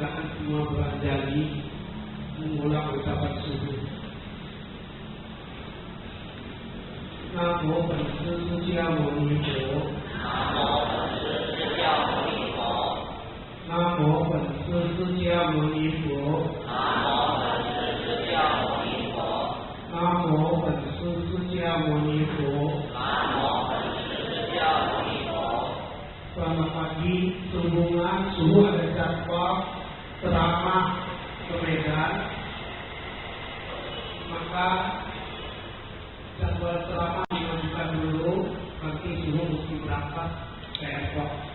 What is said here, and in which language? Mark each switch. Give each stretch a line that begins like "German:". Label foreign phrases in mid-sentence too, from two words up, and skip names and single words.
Indonesian: semua berjanji mengulang ucapan subuh.
Pali: Namo Buddhaya Muni Bo. Namo Buddhaya Muni Bo. Namo Buddhaya Muni Bo.
Indonesian: Selamat pagi, sehubungan subuh ada jadwal ceramah ke Medan, maka jadwal ceramah dimajukan dulu, nanti subuh mesti berangkat ke airport.